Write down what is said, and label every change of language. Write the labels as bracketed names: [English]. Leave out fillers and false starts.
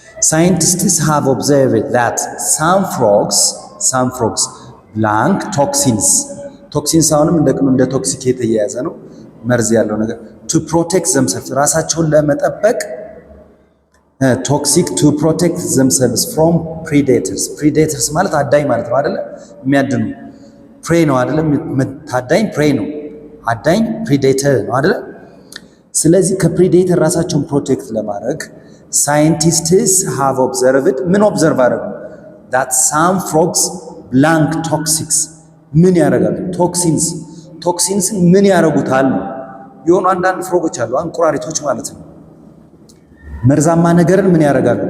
[English] scientists have observed that some frogs blank toxins [Amharic] አሁንም እንደ ቶክሲክ የተያያዘ ነው መርዝ ያለው ነገር [English] to protect themselves [Amharic] ራሳቸውን ለመጠበቅ [English] toxic to protect themselves from predators [Amharic] ማለት አዳኝ ማለት ነው አይደለ? የሚያድኑ prey ነው አይደለ? ታዳኝ prey ነው። አዳኝ predator ነው አይደለ? ስለዚህ ከፕሪዴተር ራሳቸውን ፕሮቴክት ለማድረግ [English] scientists have observed [Amharic] ምን ኦብዘርቭ አደረጉ? [English] that some frogs blank toxics [Amharic] ምን ያደርጋሉ? ቶክሲንስ ምን ያደርጉታል? የሆኑ አንዳንድ ፍሮጎች አሉ እንቁራሪቶች ማለት ነው። መርዛማ ነገርን ምን ያደርጋሉ?